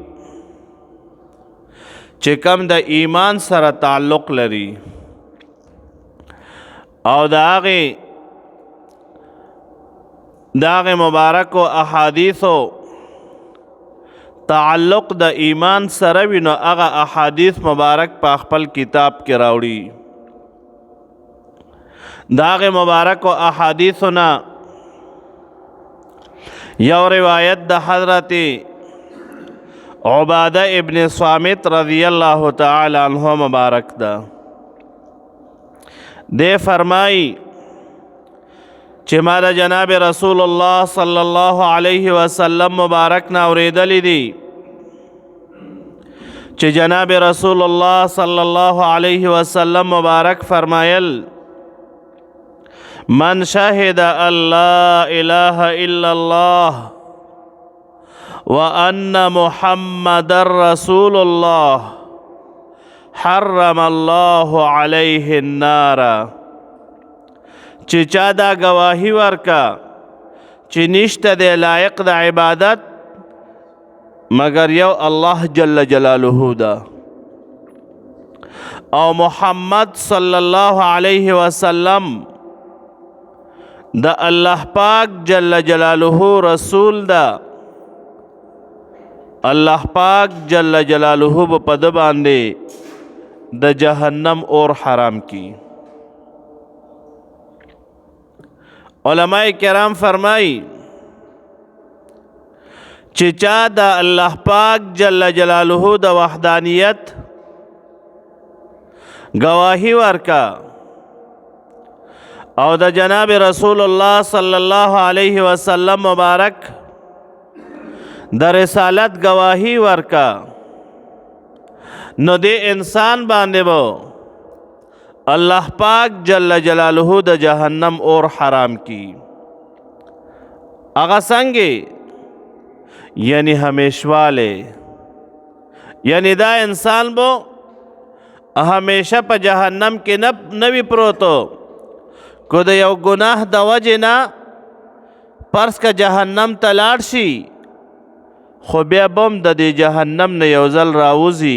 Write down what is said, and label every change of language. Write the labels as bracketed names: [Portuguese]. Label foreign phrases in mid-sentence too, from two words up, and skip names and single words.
[Pashto] چې کوم د ایمان سره تعلق لري او د هغې مبارکو احادیثو تعلق د ایمان سره وي نو هغه احادیث مبارک په خپل کتاب کې راوړي. د هغې مبارکو احادیثو نه یو روایت د حضرت عباده ابن صامت [Arabic] رضی اللہ تعالی عنہ [Pashto] مبارک دا. دے فرمائی چې ما د جناب رسول الله [Arabic] صلی الله علیه وسلم [Pashto] مبارک نا اوریدلی دی چې جناب رسول الله [Arabic] صلی الله علیه وسلم [Pashto] مبارک فرمایل: [Arabic] من شهد ان لا اله الا الله وان محمد رسول الله حرم الله عليه النار. [Pashto] چې چا دا گواهی ورکا چې نشته دی لایق د عبادت مگر یو الله [Arabic] جل جلاله [Pashto] دا او محمد [Arabic] صلی الله علیه وسلم [Pashto] دا الله پاک [Arabic] جل جلاله [Pashto] رسول دا، الله پاک [Arabic] جل جلاله [Pashto] په د باندې د جهنم اور حرام کی. علماء کرام فرمائی چې چا د الله پاک [Arabic] جل جلاله [Pashto] د وحدانیت گواهی ورکا او د جناب رسول الله [Arabic] صلی الله علیه وسلم [Pashto] مبارک د رسالت گواهی ورکا نو دې انسان باندې بو الله پاک [Arabic] جل جلاله [Pashto] د جهنم اور حرام کی. اغا څنګه یعنی همیشواله، یعنی دا انسان بو همیشه په جهنم کې نوی پروتو کو د یو گناه د وجې نه پرس که جهنم ته لاړ شي خو بیا بم د دې جهنم نه یو ځل راوځي.